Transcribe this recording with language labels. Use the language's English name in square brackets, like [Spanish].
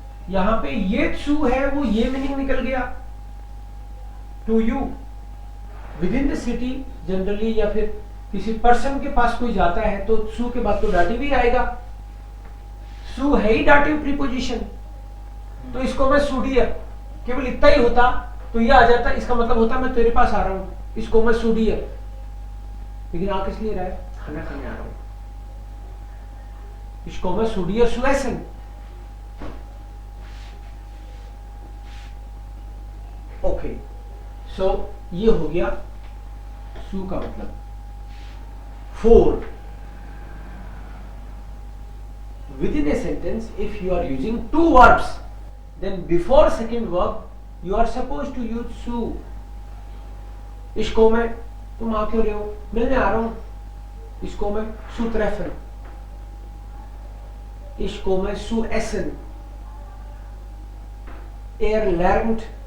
[Hindi] यहां पे ये सू है, वो ये मीनिंग निकल गया, [English] to you within the city [Hindi] generally, या फिर किसी पर्सन के पास कोई जाता है तो सू के बाद तो डाटिव ही आएगा, सू है ही डाटिव प्रीपोजिशन, तो इसको मैं सू डियर, केवल इतना ही होता तो ये आ जाता, इसका मतलब होता मैं तेरे पास आ रहा हूं, इसको मैं सू डियर, लेकिन आ किस लिए रहा है, खाना खाने आ रहा हूं, इसको मैं [German] सू डियर सू एसन। [Hindi] ओके, सो ये हो गया सू का मतलब। [English] 4, within a sentence if you are using 2 verbs, then before second verb you are supposed to use सू। [Hindi] इसको मैं तुम आ क्यों रहे हो, मिलने आ रहा हूं, इसको मैं सू ट्रेफन, इसको मैं सू एसन, एयर लर्न्ड